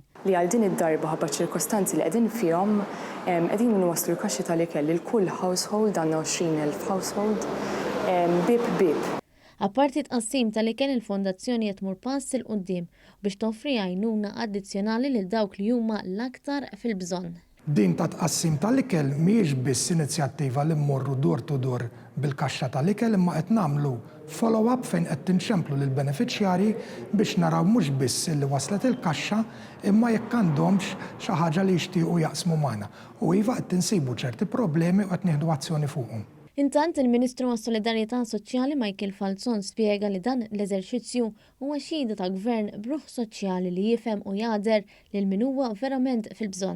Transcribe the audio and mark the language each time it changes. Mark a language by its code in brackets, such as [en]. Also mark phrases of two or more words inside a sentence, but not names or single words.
[mt] Li għal din id-darba ħabba ċirkostanzi li qegħdin fihom qegħdin nwaslu l-kaxxi tal-ikel lil kull household għandna 20,000 household bib. Apparti tqassim tal-ikel il-Fondazzjoni qed tmur pass il quddiem biex toffri għajnuna addizzjonali lil dawk li huma l-aktar fil-bżonn. Din ta' tqassim tal-ikel mhijiex biss inizjattiva li mmorru [en] door to door [mt] bil-kaxxa tal-ikel imma qed nagħmlu follow-up fejn qed tinxemplu lil benefiċjarji biex naraw mhux biss li waslet il-kaxxa imma jekk għandhomx xi ħaġa li jixtiequ jaqsmu magħna. U iva qed tinsibu ċerti problemi u qed nieħdu azzjoni fuqhom. Intant il-Ministru għas-Solidarjetà Soċjali Michael Falzon spjega li dan l-eżerċizzju huwa xhieda ta' gvern bruħ soċjali li jifhem u jagħder lil min huwa verament fil-bżonn.